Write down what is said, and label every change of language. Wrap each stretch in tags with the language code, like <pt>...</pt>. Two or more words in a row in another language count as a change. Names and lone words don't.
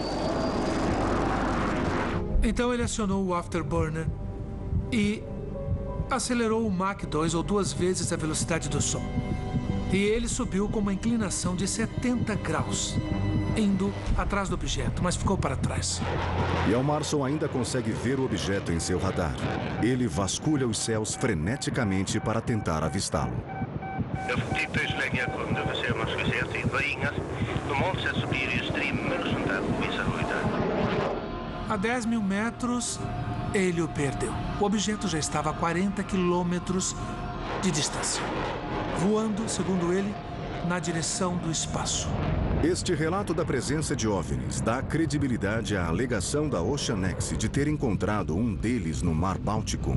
<pt>Então ele acionou o afterburner e acelerou o Mach 2 ou 2 vezes a velocidade do som. E ele subiu com uma inclinação de 70 graus, indo atrás do objeto, mas ficou para trás. Hjalmarsson ainda consegue ver o objeto em seu radar. Ele vasculha os céus freneticamente para tentar avistá-lo.</pt> <sv>Jag tittade så länge jag kunde för att se om man skulle se att det var inga. Normalt sett så blir det ju strimmor och sånt där på vissa höjder.</sv> <pt>A 10.000 metros, ele o perdeu. O objeto já estava a 40 quilômetros de distância, voando, segundo ele, na direção do espaço. Este relato da presença de OVNIs dá credibilidade à alegação da Oceanex de ter encontrado um deles no Mar Báltico.</pt>